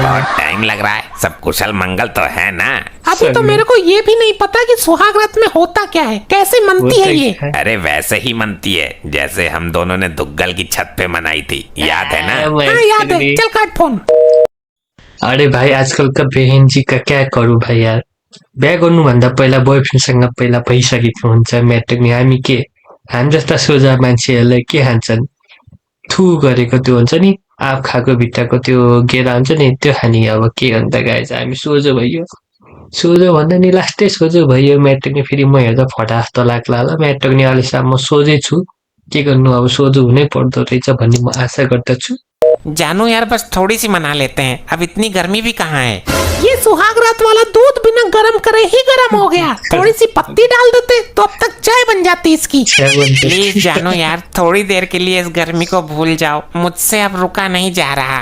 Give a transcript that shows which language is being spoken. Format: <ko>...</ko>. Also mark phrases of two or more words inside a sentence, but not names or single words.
<hi>बहुत टाइम लग रहा है, सब कुशल मंगल तो है ना? अभी तो मेरे को ये भी नहीं पता कि सुहाग रात में होता क्या है, कैसे मनती है ये। अरे वैसे ही मनती है जैसे हम दोनों ने दुग्गल की छत पे मनाई थी, याद है ना? हाँ याद है, चल काट फोन। अरे भाइ आजकल का बहन जी का क्या करूँ भाइ यार,</hi> <ne>बिहा गर्नुभन्दा पहिला बोयफ्रेन्डसँग पहिला भइसकेको हुन्छ म्याट्रिक नि। हामी के, हामी जस्ता सोझा मान्छेहरूलाई के खान्छन्, थु गरेको त्यो हुन्छ नि, आँप खाएको भित्रको त्यो गेरा हुन्छ नि, त्यो खाने। अब के गर्नु त गाइज, हामी सोझो भइयो, सोझो भन्दा नि लास्टै सोझो भइयो। म्याट्रिक नि फेरि म हेर्दा फटा जस्तो लाग्ला होला, म्याट्रिक नि अहिलेसम्म म सोझै छु। के गर्नु, अब सोझो हुनै पर्दो रहेछ भन्ने म आशा गर्दछु।</ne> <hi>जानू यार, बस थोड़ी सी मना लेते हैं, अब इतनी गर्मी भी कहाँ है। ये सुहाग रात वाला दूध बिना गरम करे ही गरम हो गया, थोड़ी सी पत्ती डाल देते तो अब तक चाय बन जाती इसकी। प्लीज जानू यार, थोड़ी देर के लिए इस गर्मी को भूल जाओ, मुझसे अब रुका नहीं जा रहा।</hi>